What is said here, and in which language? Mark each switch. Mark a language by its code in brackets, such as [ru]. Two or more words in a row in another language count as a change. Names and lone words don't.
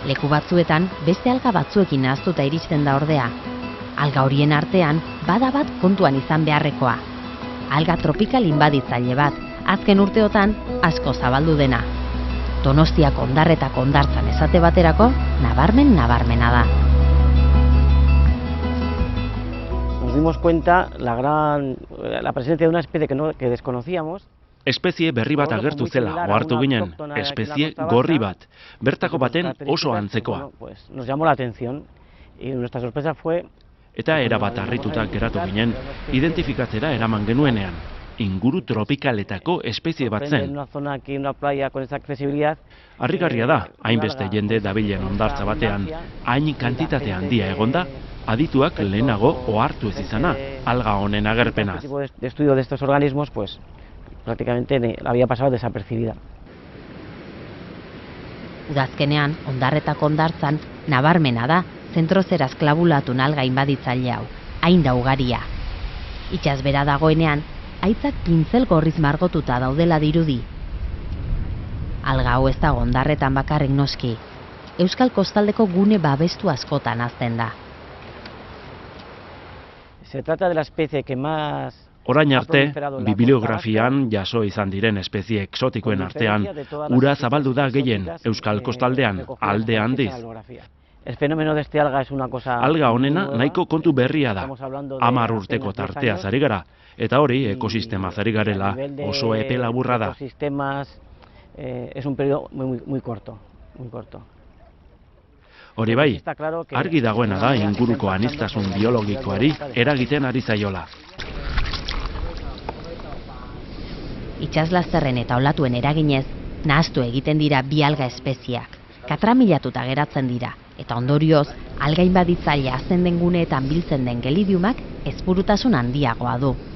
[eu] Leku batzuetan beste alga batzuekin nahaztuta iristen da ordea. Alga horien artean bada bat kontuan izan beharrekoa. Alga tropikal inbaditzaile bat, azken urteotan asko zabaldu dena. Donostiako Ondarretako hondartzan esate baterako nabarmena da. [es] Nos dimos cuenta la presencia de una especie que desconocíamos. [eu] Espezie berri bat agertu zela, ohartu ginen, espezie gorri bat, bertako baten oso antzekoa. [es] Nos llamó la atención y nuestra sorpresa fue [eu] eta erabat harrituta geratu ginen, identifikatzera eraman genuenean, inguru tropikaletako espezie bat zen. Harrigarria da, hainbeste jende dabilen hondartza batean, hain kantitate handia egonda, adituak lehenago ohartu ez izana, alga honen agerpenaz. [es] El tipo de estudio de estos organismos, pues, prácticamente había pasado desapercibida. [eu] Udazkenean, Ondarretako hondartzan, nabarmena da, zentrozeraz klabulatun alga inbaditzaile hau, hain da ugaria. Itsas bera dagoenean, haitzak pintzel gorriz margotuta daudela dirudi. Alga hau ez dago Ondarretan bakarrik noski. Euskal kostaldeko gune babestu askotan hazten da. [es] Se trata de la especie que más [eu] Orain arte, bibliografian jaso izan diren espezie exotikoen artean, ura zabaldu da gehien Euskal kostaldean, alde handiz. [es] El fenómeno de este alga es una cosa... [eu] Alga honena nahiko kontu berria da. 10 urteko tarteaz ari gara, eta hori ekosistemaz ari garela oso epe laburra da. [es] Es un periodo muy corto, muy corto. [eu] Hori bai, argi dagoena da inguruko aniztasun biologikoari eragiten ari zaiola. Itsaslazterren eta olatuen eraginez, nahaztu egiten dira bi alga espeziak, katramilatuta geratzen dira, eta ondorioz, alga inbaditzailea hazten den guneetan biltzen den gelidiumak ezburutasun handiagoa du.